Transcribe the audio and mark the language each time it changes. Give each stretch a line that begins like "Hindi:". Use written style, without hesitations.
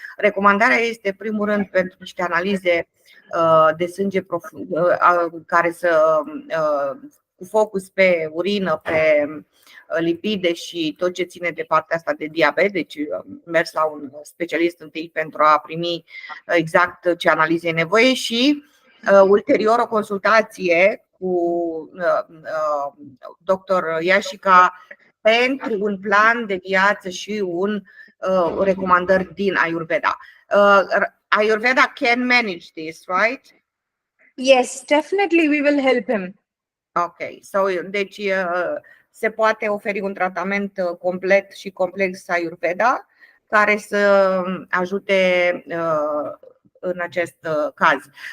Romanian: Recomandarea este, în primul rând, pentru niște analize de sânge profund, care să cu focus pe urină, pe lipide și tot ce ține de partea asta de diabet, deci mers la un specialist întâi pentru a primi exact ce analize e nevoie și ulterior o consultație cu Dr. Iașica pentru un plan de viață și recomandări din Ayurveda.
English: Ayurveda can manage this, right? Yes, definitely we will help him.
Romanian: Ok, deci se poate oferi un tratament complet și complex Ayurveda care să ajute în acest caz.